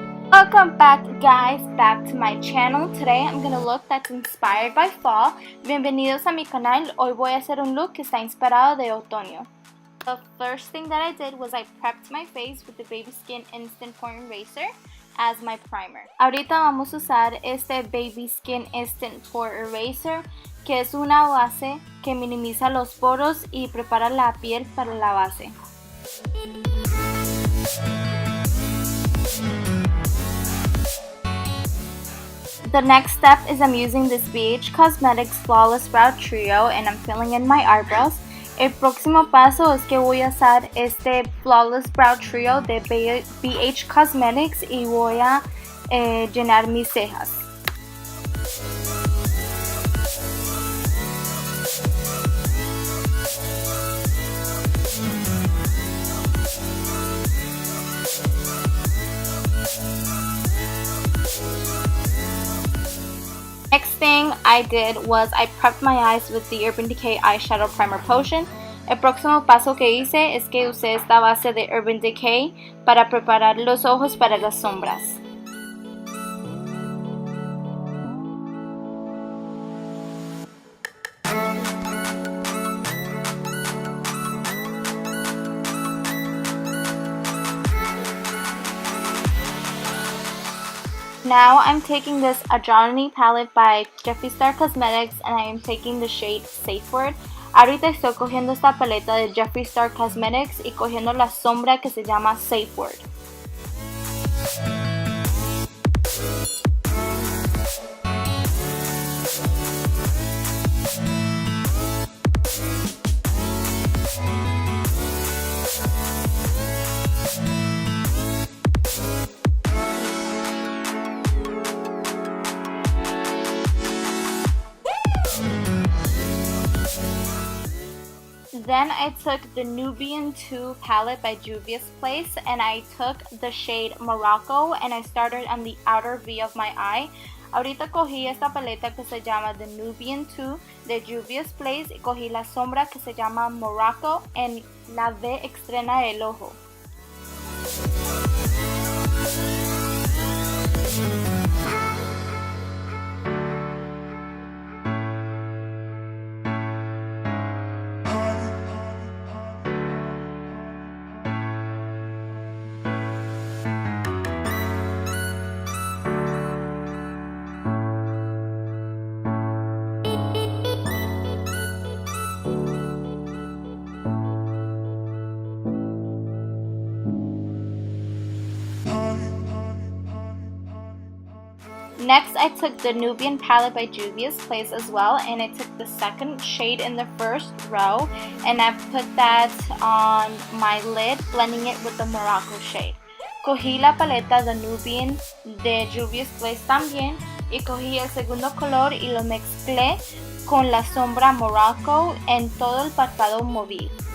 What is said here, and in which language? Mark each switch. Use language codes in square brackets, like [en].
[en] Welcome back guys, back to my channel. Today I'm gonna look that's inspired by fall. [es] Bienvenidos a mi canal. Hoy voy a hacer un look que está inspirado de otoño. [en] The first thing that I did was I prepped my face with the Baby Skin Instant Pore Eraser as my primer. [es] Ahorita vamos a usar este Baby Skin Instant Pore Eraser, que es una base que minimiza los poros y prepara la piel para la base. [en] The next step is I'm using this BH Cosmetics Flawless Brow Trio and I'm filling in my eyebrows. [es] El próximo paso es que voy a usar este Flawless Brow Trio de BH Cosmetics y voy a llenar mis cejas. [en] Next thing I did was I prepped my eyes with the Urban Decay Eyeshadow Primer Potion. [es] El próximo paso que hice es que usé esta base de Urban Decay para preparar los ojos para las sombras. [en] Now I'm taking this Androgyny palette by Jeffree Cosmetics and I am taking the shade Safe Word. [es] Ahorita estoy cogiendo esta paleta de Jeffree Cosmetics y cogiendo la sombra que se llama Safe Word. [en] Then I took the Nubian 2 palette by Juvias and I took the shade Morocco and I started on the outer V of my eye. [es] Ahorita cogí esta paleta que se llama the Nubian 2 de Juvias y cogí la sombra que se llama Morocco en la V externa del ojo. [en] Next, I took the Nubian palette by Juvias as well, and I took the second shade in the first row, and I put that on my lid, blending it with the Morocco shade. [es] Cogí la paleta de Nubian de Juvias también, y cogí el segundo color y lo mezclé con la sombra Morocco en todo el párpado móvil.